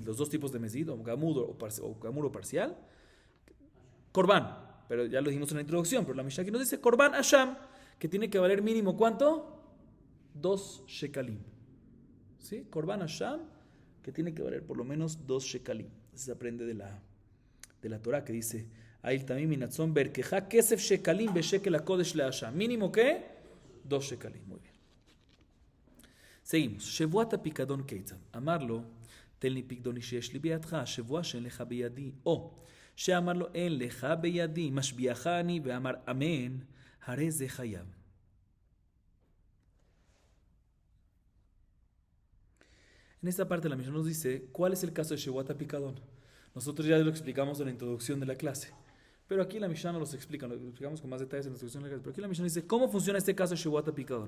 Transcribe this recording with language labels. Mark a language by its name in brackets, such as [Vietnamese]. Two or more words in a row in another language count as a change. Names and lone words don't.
[Spanish] Los dos tipos de Mezid, o Gamur o parcial. Corbán, pero ya lo dijimos en la introducción, pero la Mishnah aquí nos dice [Hebrew] קרבן אשם, [Spanish] que tiene que valer mínimo ¿cuánto? 2 shekalim. ¿Sí? [Hebrew] קרבן אשם, [Spanish] que tiene que valer por lo menos 2 shekalim. Eso se aprende de la Torah, que dice [Hebrew] איל תמים מן הצאן בערכך כסף שקלים בשקל הקודש לאשם. [Spanish] ¿Mínimo qué? 2 shekalim. Muy bien. Seguimos. [Hebrew] שבועת הפיקדון כיצד? אמר לו, תן לי פיקדוני שיש לי בידך, שבועה שאין לך בידי. או שאמר לו, אין לך בידי, משביעך אני, ואמר אמן, הרי זה חייב. [Spanish] En esta parte la Mishnah nos dice cuál es el caso de [Hebrew] שבועת הפיקדון. [Spanish] Nosotros ya lo explicamos en la introducción de la clase, pero aquí la Mishnah no los explica, lo explicamos con más detalles en la introducción de la clase, pero aquí la Mishnah dice cómo funciona este caso de [Hebrew] שבועת הפיקדון.